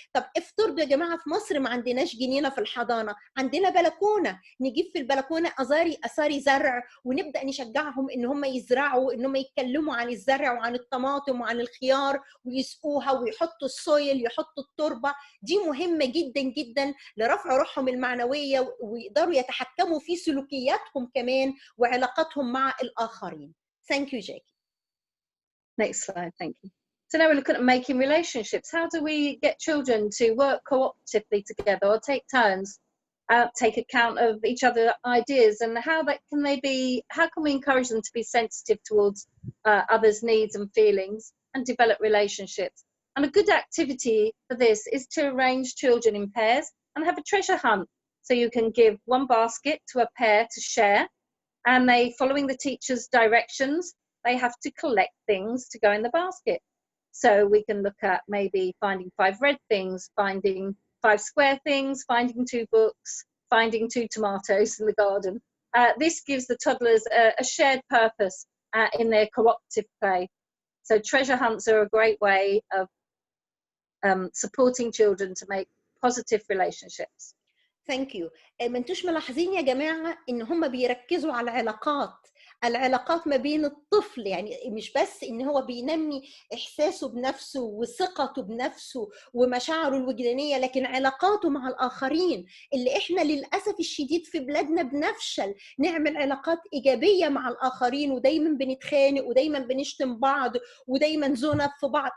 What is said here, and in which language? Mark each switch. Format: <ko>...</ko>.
<ar>طب افترضوا يا جماعه في مصر ما عندناش جنينه في الحضانه، عندنا بلكونه، نجيب في البلكونه اثاري زرع ونبدا نشجعهم ان هم يزرعوا، ان هم يتكلموا عن الزرع وعن الطماطم وعن الخيار ويسقوها ويحطوا السويل، يحطوا التربه. دي مهمه جدا جدا لرفع روحهم المعنويه ويقدروا يتحكموا في سلوكياتهم كمان وعلاقاتهم مع الآخرين.</ar> <en>Thank you, Jackie. Next slide, thank you. So now we're looking at making relationships. How do we get children to work cooperatively together or take turns, take account of each other's ideas, and how can we encourage them to be sensitive towards others' needs and feelings and develop relationships? And a good activity for this is to arrange children in pairs and have a treasure hunt. So you can give one basket to a pair to share, and following the teacher's directions, they have to collect things to go in the basket. So we can look at maybe finding 5 red things, finding 5 square things, finding 2 books, finding 2 tomatoes in the garden. This gives the toddlers a shared purpose in their cooperative play. So treasure hunts are a great way of supporting children to make positive relationships. Thank you.</en> <ar>ما انتوش ملاحظين يا جماعه ان هم بيركزوا على العلاقات، العلاقات ما بين الطفل، يعني مش بس ان هو بينمي احساسه بنفسه وثقته بنفسه ومشاعره الوجدانيه، لكن علاقاته مع الاخرين اللي احنا للاسف الشديد في بلادنا بنفشل نعمل علاقات ايجابيه مع الاخرين، ودايما بنتخانق ودايما بنشتم بعض ودايما زنب في بعض.</ar>